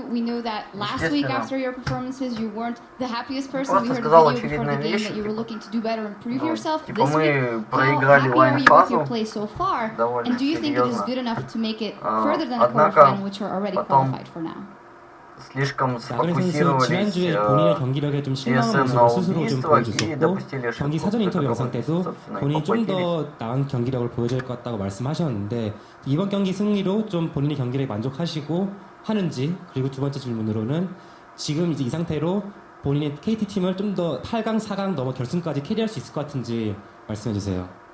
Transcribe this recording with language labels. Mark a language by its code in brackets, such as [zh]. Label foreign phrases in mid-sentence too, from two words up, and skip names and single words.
[en] We knew that last week after your performances, you weren't the happiest person. We heard a video before the game that you were looking to do better and prove yourself. This week, how happy are you with your play so far? And do you think it is good enough to make it further than the quarterfinal, which you're already qualified for now? [ru] слишком [ko] 나그네 선수 [ru] сфокусировались [ko] 지난주에 본인의 경기력에 좀 실망한 TSM 모습을 [ru] на [ko] 스스로 좀 [ru] убийство и [ko] 보여줬었고 [ru] допустили [ko] 경기 [ru] ошибку, [ko] 사전 인터뷰 영상 때도 [ru] собственно, и [ko] 본인이 좀 더 [ru] поплатились. [ko] 나은 경기력을 보여줄 것 같다고 말씀하셨는데 이번 경기 승리로 좀 본인의 경기력에 만족하시고 하는지 그리고 두 번째 질문으로는 지금 이제 이 상태로 본인의 KT 팀을 좀 더 8강, 4강 넘어 결승까지 캐리할 수 있을 것 같은지 말씀해 주세요.